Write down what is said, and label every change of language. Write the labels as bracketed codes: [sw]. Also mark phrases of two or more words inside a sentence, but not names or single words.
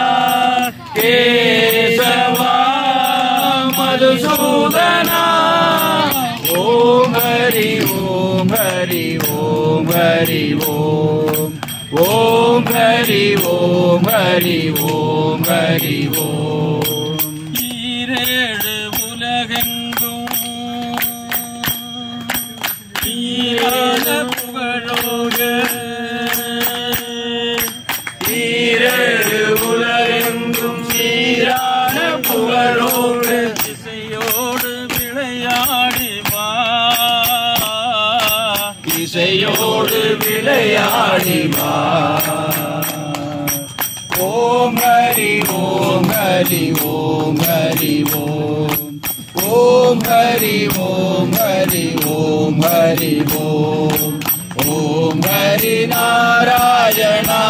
[sa] केशवा मधुसूदना ओम हरि ओम हरि ओम हरि ओम ओम हरि ओम हरि ओम हरि ओम [ta] ஈரேழு உலகெங்கும் ஈரான புகழோடு ஈரேழு உலகெங்கும் ஈரான புகழோடு இசையோடு விளையாடி வா இசையோடு விளையாடி வா [sa] ओम हरि ओम हरि ओम हरि ओम ओम हरि ओम हरि ओम हरि ओम ओम हरि नारायण